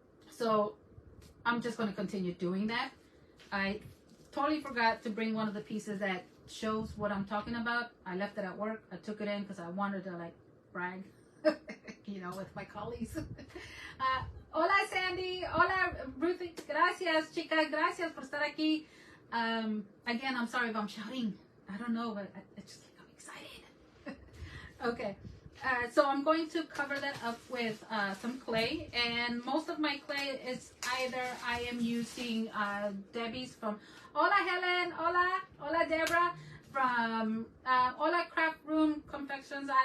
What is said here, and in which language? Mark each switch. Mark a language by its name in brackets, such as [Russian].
[English] So I'm just going to continue doing that. I totally forgot to bring one of the pieces that shows what I'm talking about. I left it at work. I took it in because I wanted to like brag, you know, with my colleagues. [Spanish] Hola Sandy, hola Ruthie, gracias chicas, gracias por estar aquí. [English] Again, I'm sorry if I'm shouting. I don't know, but I just like I'm excited. Okay. So I'm going to cover that up with some clay, and most of my clay is either I am using Debbie's from [Spanish] Hola Helen, hola Deborah [English] from Hola Craft Room Confections.